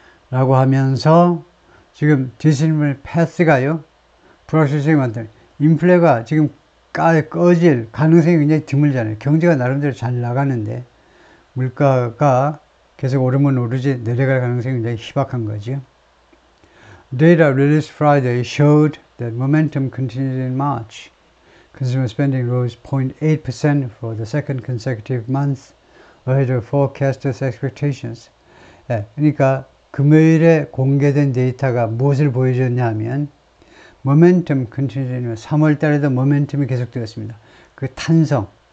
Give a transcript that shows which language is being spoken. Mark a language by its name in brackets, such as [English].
[Korean] 라고 하면서, 지금 디스니블 패스가요, 불확실성이 많다. 인플레가 지금 꺼질 가능성이 굉장히 드물잖아요. 경제가 나름대로 잘 나가는데, 물가가 계속 오르면 오르지 내려갈 가능성이 굉장히 희박한 거죠. [English] Data released Friday showed that momentum continued in March. Consumer spending rose 0.8% for the second consecutive month, ahead of forecasters' expectations. [Korean] 그러니까 금요일에 공개된 데이터가 무엇을 보여줬냐 하면 [English] momentum continued in [Korean] 3월 달에도 모멘텀이 계속되었습니다. 그 탄력,